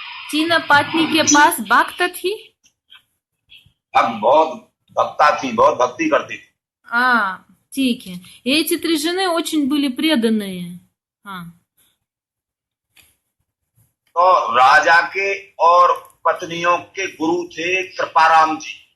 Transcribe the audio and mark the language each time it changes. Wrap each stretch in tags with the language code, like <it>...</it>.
<hi>तीन पत्नी के पास भक्त थी. अब बहुत भक्ता थी, बहुत भक्ति करती थी. ठीक है.</hi> <ru>И эти 3 жены очень были преданные.</ru> <hi>तो राजा के और पत्नियों के गुरु थे कृपाराम जी.</hi>